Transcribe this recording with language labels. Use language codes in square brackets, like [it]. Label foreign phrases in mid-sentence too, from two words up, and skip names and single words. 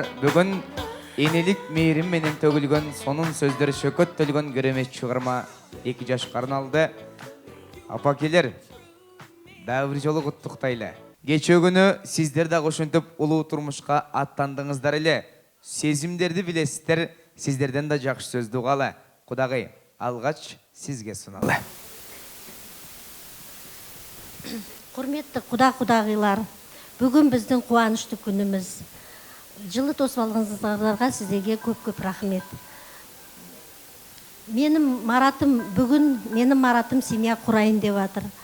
[ky] Бүгүн энелик мээрим менен төгүлгөн, сонун сөздөр шөкөттөлгөн керемет чыгарма 2 жашка арналды. Апакелер, дагы бир жолу куттуктайлы. Кече күнү сиздер да ошентип улуу турмушка аттандыңыздар эле. Сезимдерди билесиздер, сиздерден да жакшы сөздү угалы. Кудагый, алгач сизге суналы. [kk] Құрметті құда-құдағилар, бүгін біздің қуанышты күніміз. Жылы тосып алғаныңыздарға сіздерге көп-көп рахмет. Менің маратым семья құрайын деп жатыр.